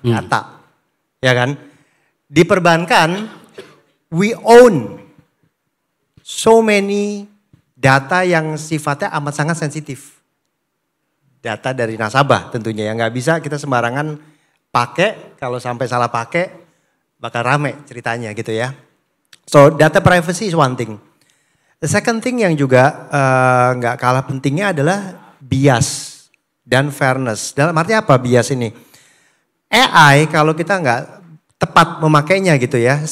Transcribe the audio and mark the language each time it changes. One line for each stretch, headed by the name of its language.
Indonesian: Data. Ya kan? Di perbankan
English: we own so many data
Indonesian: yang sifatnya amat sangat sensitif. Data dari nasabah tentunya yang nggak bisa kita sembarangan pakai. Kalau sampai salah pakai bakal rame ceritanya gitu ya.
English: So data privacy is one thing. The second thing
Indonesian: yang juga nggak kalah pentingnya adalah bias dan fairness. Dalam arti apa bias ini? AI kalau kita nggak tepat memakainya gitu ya.